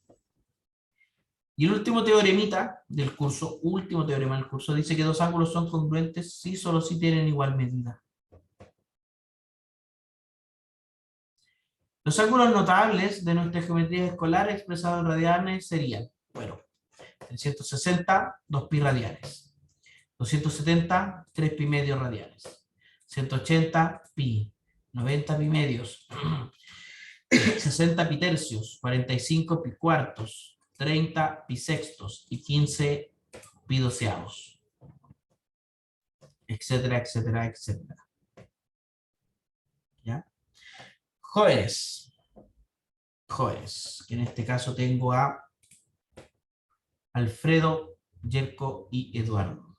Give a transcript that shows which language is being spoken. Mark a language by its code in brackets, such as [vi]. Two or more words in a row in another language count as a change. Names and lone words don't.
[es] Y el último teoremita del curso, dice que dos ángulos son congruentes si solo si tienen igual medida. Los ángulos notables de nuestra geometría escolar expresados en radianes serían, bueno, 360, 2 pi radianes. 270, 3 pi medios radianes. 180, pi. 90 pi medios. 60 pi tercios. 45 pi cuartos. 30 pi sextos. Y 15 pi doceavos. Etcétera, etcétera, etcétera. ¿Ya? Jóvenes, que en este caso tengo a Alfredo, Yerko y Eduardo.